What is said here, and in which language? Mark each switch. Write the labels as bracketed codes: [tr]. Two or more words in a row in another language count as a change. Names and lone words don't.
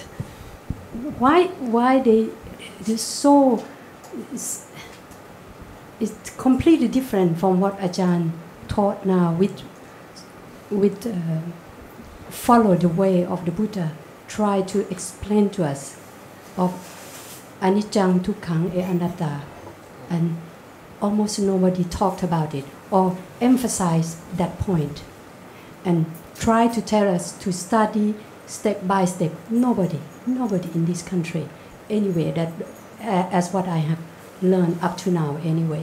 [en] why they're so. It's completely different from what Ajarn taught now, with follow the way of the Buddha, try to explain to us of anicca, dukkha, and anatta, and almost nobody talked about it or emphasized that point, and try to tell us to study step by step. Nobody in this country, anyway, that as what I have learned up to now anyway.